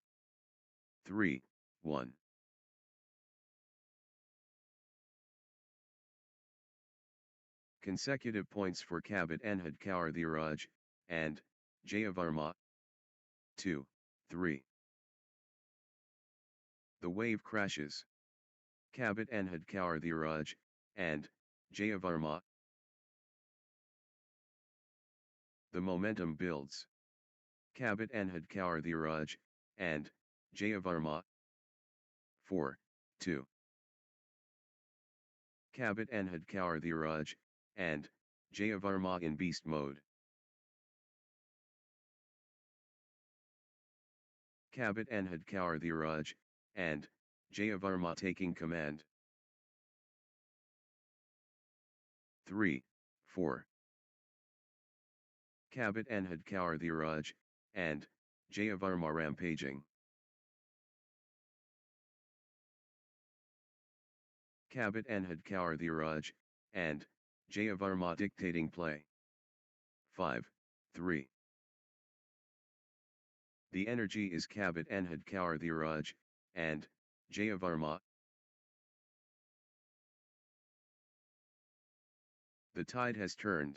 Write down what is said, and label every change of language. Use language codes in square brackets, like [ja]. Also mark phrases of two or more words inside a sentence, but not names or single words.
[en] 3, 1. Consecutive points for Kabit Enhad Kaur Dhiraj, and Jayavarma. 2, 3. The wave crashes. Kabit Enhad Kaur Dhiraj, and Jayavarma. The momentum builds. Kabit Enhad Kaur Dhiraj, and Jayavarma. 4, 2. Kabit Enhad Kaur Dhiraj, and Jayavarma in beast mode. Kabit Enhad Kaur Dhiraj, and Jayavarma taking command. 3, 4. Kabit Enhad Kaur Dhiraj, and Jayavarma rampaging. Kabit Enhad Kaur Dhiraj, and Jayavarma dictating play. 5, 3. The energy is Kabit Enhad Kaur Dhiraj, and Jayavarma. The tide has turned.